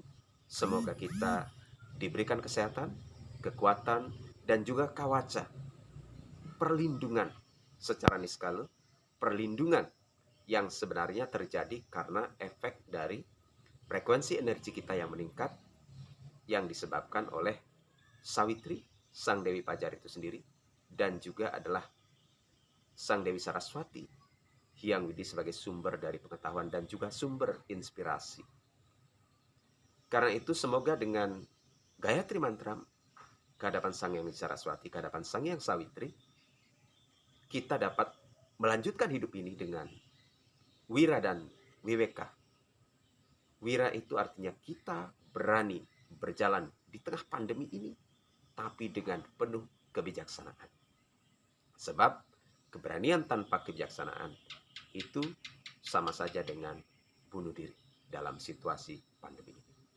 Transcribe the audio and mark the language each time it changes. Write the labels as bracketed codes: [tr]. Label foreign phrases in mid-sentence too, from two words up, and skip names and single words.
[id] semoga kita diberikan kesehatan, kekuatan, dan juga kawaca, perlindungan secara niskala, perlindungan yang sebenarnya terjadi karena efek dari frekuensi energi kita yang meningkat yang disebabkan oleh Sawitri, Sang Dewi Fajar itu sendiri, dan juga adalah Sang Dewi Saraswati, Hyang Widi sebagai sumber dari pengetahuan dan juga sumber inspirasi. Karena itu semoga dengan Gayatri Mantra kehadapan Sang Hyang Widi Saraswati, kehadapan Sang Hyang Sawitri, kita dapat melanjutkan hidup ini dengan wira dan wiweka. Wira itu artinya kita berani berjalan di tengah pandemi ini, tapi dengan penuh kebijaksanaan. Sebab keberanian tanpa kebijaksanaan itu sama saja dengan bunuh diri dalam situasi pandemi ini.